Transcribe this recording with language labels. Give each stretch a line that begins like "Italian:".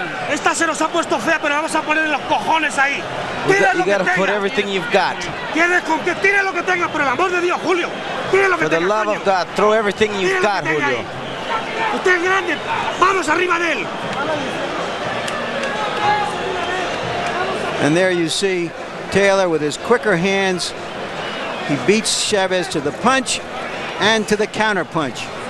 Spanish: Esta se nos ha puesto fea, pero vamos a poner los cojones ahí.
English: You gotta put everything you've got.
Spanish: Tire lo que tenga, por el amor de Dios, Julio. Tire lo que
English: For the
Spanish: tenga,
English: love of God, throw everything you've got, Julio.
Spanish: Usted es grande, vamos arriba de él.
English: And there you see Taylor with his quicker hands. He beats Chavez to the punch and to the counter punch.